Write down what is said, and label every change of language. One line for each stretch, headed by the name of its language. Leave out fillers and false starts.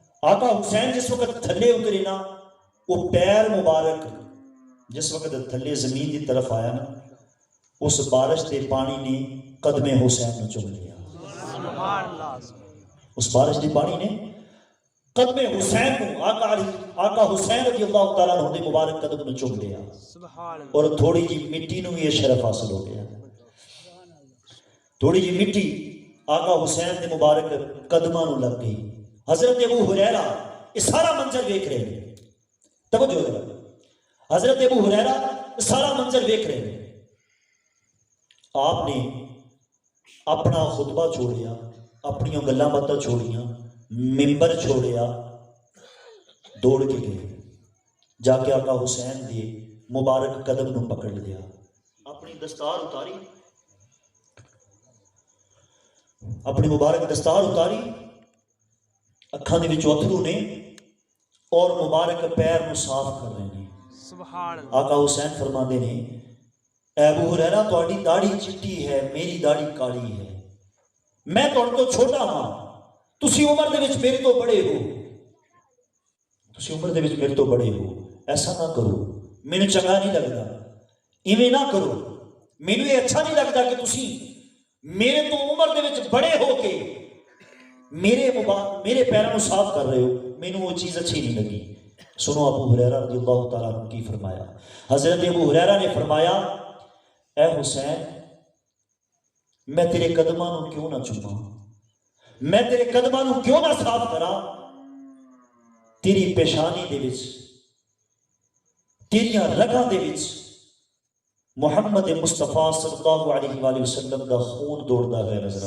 Urdu: آقا حسین جس وقت تھلے اترے نا، وہ پیر مبارک جس وقت تھلے زمین کی طرف آیا نا، اس بارش کے پانی نے قدم حسین نو چوم لیا. سبحان اللہ. اس بارش کے پانی نے قدم حسین کو آقا حسین رضی اللہ تعالیٰ عنہ دے مبارک قدم نو چوم لیا، سبحان اللہ. اور تھوڑی جی مٹی نو یہ شرف حاصل ہو گیا.
Punjabi: تھوڑی جی مٹی آقا حسین دے مبارک قدماں نو لگ گئی.
Urdu: حضرت ابو ہریرہ یہ سارا منظر دیکھ رہے ہیں. توجہ ذرا، حضرت ابو ہریرہ سارا منظر دیکھ رہے ہیں.
Punjabi: آپ نے اپنا خطبہ چھوڑیا، اپنی گلاں باتاں چھوڑیاں، ممبر چھوڑیا، دوڑ کے گئے. جا کے آقا حسین دے مبارک قدم نو پکڑ لیا، اپنی دستار اتاری، اپنی مبارک دستار اتاری، اکھاں دے وچ اتھرو نے اور مبارک پیر نو صاف کر رہے ہیں.
Urdu: سبحان اللہ.
Punjabi: آقا حسین فرماندے نے، اے ابو ہریرہ تہاڈی داڑھی چٹی ہے، میری داڑھی کالی ہے، میں تہاڈے تو چھوٹا ہاں، تسی عمر دے وچ میرے تو بڑے ہو، تسی عمر دے وچ میرے تو بڑے ہو،
Urdu: ایسا نہ کرو،
Punjabi: مینوں چنگا نہیں لگدا، ایویں نہ کرو، مینوں یہ اچھا نہیں لگدا کہ تسی میرے تو عمر دے وچ بڑے ہو کے میرے پیروں کو صاف کر رہے ہو، مینوں وہ چیز اچھی نہیں لگی.
Urdu: سنو ابو ہریرہ رضی اللہ تعالیٰ عنہ کی فرمایا. حضرت ابو ہریرہ نے فرمایا،
Punjabi: اے حسین میں تیرے قدماں نو کیوں نہ چوماں، میں تیرے قدماں نو کیوں نہ صاف کراں، تیری پیشانی دے وچ، تیریاں رگاں دے وچ محمد مصطفیٰ صلی اللہ علیہ وآلہ وسلم دا خون دوڑدا ہے نظر.